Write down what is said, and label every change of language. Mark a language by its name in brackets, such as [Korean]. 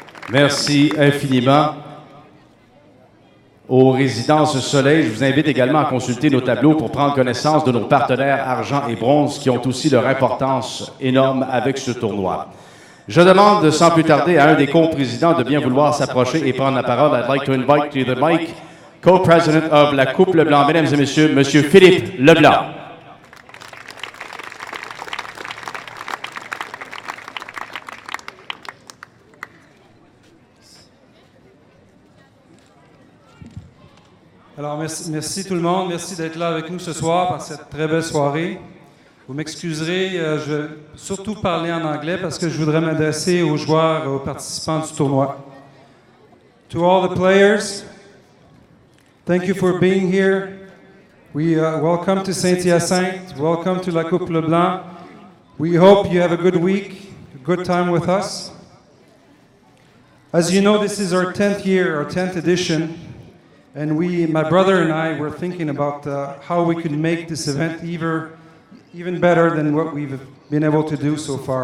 [French] Merci infiniment aux Résidences Soleil. Je vous invite également à consulter nos tableaux pour prendre connaissance de nos partenaires argent et bronze qui ont aussi leur importance énorme avec ce tournoi. Je demande sans plus tarder à un des co-présidents de bien vouloir s'approcher et prendre la parole. [English] I'd like to invite to the mic co-president of la Coupe Leblanc, [French] mesdames et messieurs, [English] M. Philippe Leblanc. [French] Alors, merci tout le monde. Merci d'être là avec nous ce soir pour cette très belle soirée. Vous m'excuserez, je vais surtout parler en anglais parce que je voudrais m'adresser aux joueurs, aux participants du tournoi. [English] To all the players, thank you for being here. We welcome to Saint-Hyacinthe. Welcome to La Coupe Leblanc. We hope you have a good week, a good time with us. As you know, this is our 10th year, our 10th edition, and my brother and I, were thinking about how we could make this event even better than what we've been able to do so far.